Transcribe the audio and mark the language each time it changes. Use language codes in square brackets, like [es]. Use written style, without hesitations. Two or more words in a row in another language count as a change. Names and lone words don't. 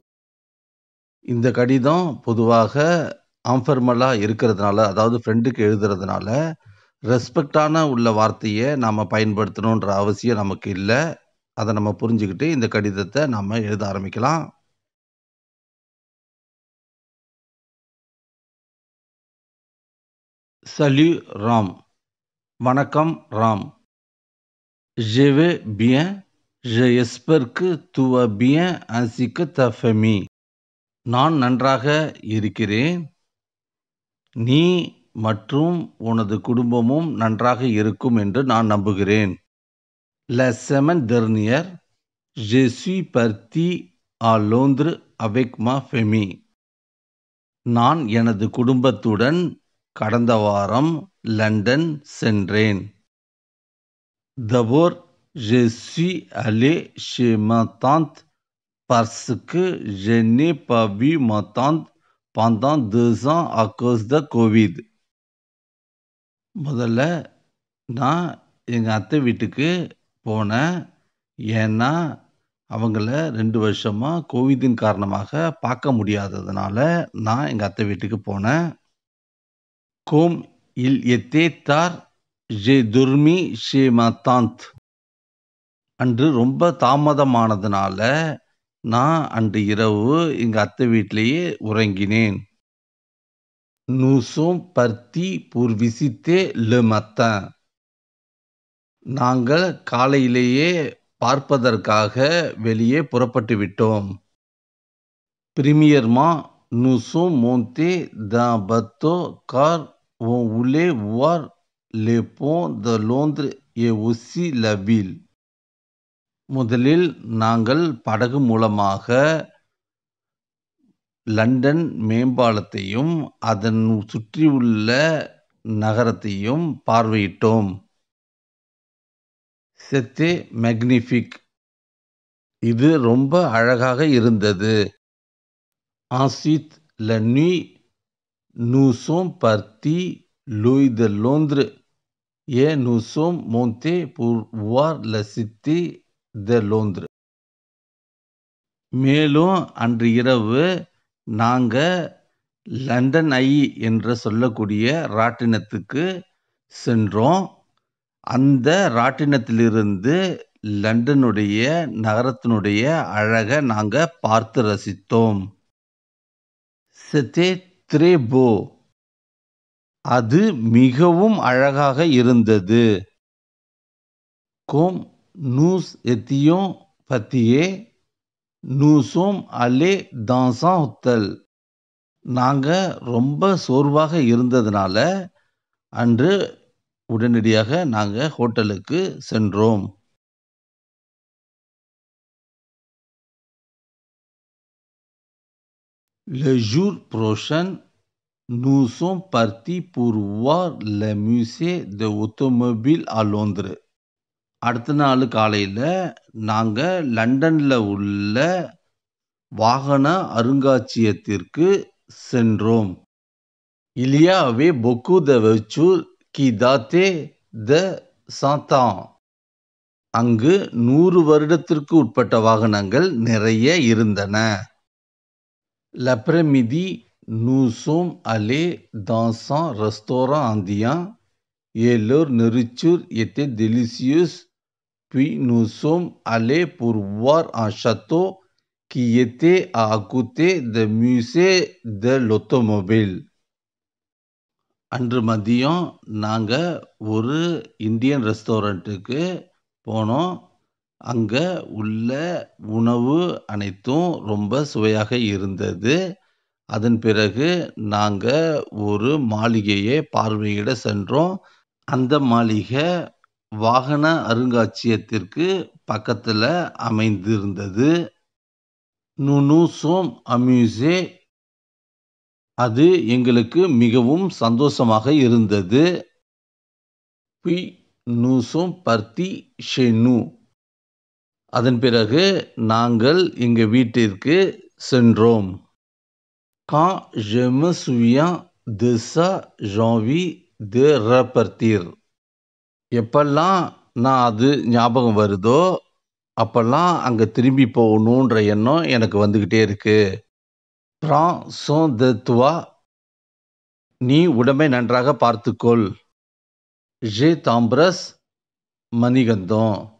[ta] இந்த கடிதம் பொதுவாக ஆம்ஃபர்மலா இருக்கிறதுனால, அதாவது ஃப்ரெண்டுக்கு எழுதுறதுனால, ரெஸ்பெக்டான உள்ள வார்த்தைய நாம பயன்படுத்தணுன்ற அவசியம் நமக்கு இல்ல. அத நம்ம புரிஞ்சுகிட்டு இந்த கடிதத்த நாம எழுத ஆரம்பிக்கலாம். [fr] Salut Ram. [ta] வணக்கம் ராம். [fr] Je vais bien. J'espère que tu vas bien ainsi que ta famille. [ta] நான் நன்றாக இருக்கிறேன். நீ மற்றும் உனது குடும்பமும் நன்றாக இருக்கும் என்று நான் நம்புகிறேன். [fr] La semaine dernière, je suis parti à Londres avec ma famille. [ta] நான் எனது குடும்பத்துடன் கடந்த வாரம் லண்டன் சென்றேன். [fr] D'abord, je suis allé chez ma tante parce que je n'ai pas vu ma tante pendant 2 ans à cause de Covid. [ta] முதல்ல நான் எங்க அத்தை வீட்டுக்கு போனேன். ஏன்னா, அவங்கள 2 வருஷமா கோவிடின் காரணமாக பார்க்க முடியாததுனால, நான் எங்க அத்தை வீட்டுக்கு போனேன். [fr] Comme il était tard, j'ai dormi chez ma tante. [ta] அன்று ரொம்ப தாமதமானதுனால, நான் அன்று இரவு எங்க அத்தை வீட்டிலேயே உறங்கினேன். [fr] Nous sommes partis pour visiter le matin. [ta] நாங்கள் காலையிலேயே பார்ப்பதற்காக வெளியே புறப்பட்டு விட்டோம். [fr] Premièrement, nous sommes montés d'un bateau car on voulait voir les ponts de Londres et aussi la ville. [ta] முதலில் நாங்கள் படகு மூலமாக லண்டன் மேம்பாலத்தையும் அதன் சுற்றியுள்ள நகரத்தையும் பார்வையிட்டோம். [fr] C'était magnifique. [ta] இது ரொம்ப அழகாக இருந்தது. [fr] Ensuite, la nuit, nous sommes partis loin de Londres et nous sommes montés pour voir la cité de Londres. [ta] மேலும் அன்று இரவு நாங்க லண்டன் ஐ என்று சொல்லக்கூடிய ராட்டினத்துக்கு சென்றோம். அந்த ராட்டினத்திலிருந்து லண்டனுடைய நகரத்தினுடைய அழக நாங்க பார்த்து ரசித்தோம். [fr] C'était très beau. [ta] அது மிகவும் அழகாக இருந்தது. [fr] Comme nous étions fatigués, nous sommes allés dans un hôtel. [ta] நாங்க ரொம்ப சோர்வாக இருந்ததுனால, அன்று உடனடியாக நாங்க ஹோட்டலுக்கு சென்றோம். [fr] Le jour prochain, nous sommes partis pour voir le musée de automobile à Londres. [ta] அடுத்த நாள் காலையில நாங்க லண்டன்ல உள்ள வாகன அருங்காட்சியகத்திற்கு சென்றோம். [fr] Il y avait beaucoup de voitures qui dataient de 100 ans. [ta] அங்கு 100 வருடத்திற்கு உட்பட்ட வாகனங்கள் நிறைய இருந்தன. [fr] L'après-midi, nous sommes allés dans un restaurant indien et leur nourriture était délicieuse. Puis nous sommes allés pour voir un château qui était à côté du musée de l'automobile. [ta] அன்று மதியம் நாங்க ஒரு [en] Indian restaurant [ta] போனோம். அங்க உள்ள உணவு அனைத்தும் ரொம்ப சுவையாக இருந்தது. அதன் பிறகு நாங்க ஒரு மாளிகையை பார்வையிட சென்றோம். அந்த மாளிகை வாகன அருங்காட்சியகத்திற்கு பக்கத்துல அமைந்திருந்தது. [fr] Nous nous sommes amusés. [ta] அது எங்களுக்கு மிகவும் சந்தோஷமாக இருந்தது. [fr] Puis nous sommes partis chez nous. [ta] அதன் பிறகு நாங்கள் எங்க வீட்டிற்கு சென்றோம். [fr] Quand je me souviens de ça, j'ai envie de repartir. [ta] எப்பெல்லாம் நான் அது ஞாபகம் வருதோ அப்பெல்லாம் அங்க திரும்பி போகணுன்ற எண்ணம் எனக்கு வந்துகிட்டே இருக்கு. [fr] Prends soin de toi. [ta] நீ உடம்பை நன்றாக பார்த்துக்கொள். [fr] Je t'embrasse, [ta] மணிகண்டன்.